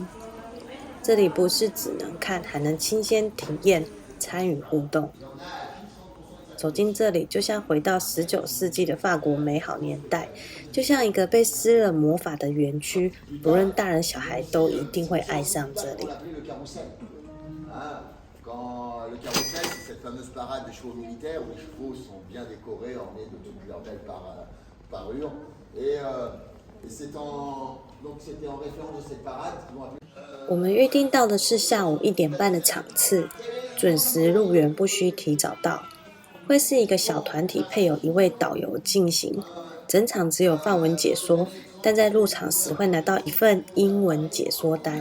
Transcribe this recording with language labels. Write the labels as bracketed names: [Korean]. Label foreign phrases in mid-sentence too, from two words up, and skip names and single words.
[Chinese] 这里不是只能看，还能亲身体验、参与互动。走进这里，就像回到19世纪的法国美好年代，就像一个被施了魔法的园区，不论大人小孩都一定会爱上这里。 [French] Quand le carrousel, c'est cette fameuse parade des chevaux militaires où les chevaux sont bien décorés, ornés de toutes leurs belles parures. Et c'était en référence de cette parade qu'ils vont appeler. [Chinese] 我们预定到的是下午1点半的场次，准时入园不需提早到。会是一个小团体，配有一位导游进行。整场只有法文解说，但在入场时会拿到一份英文解说单。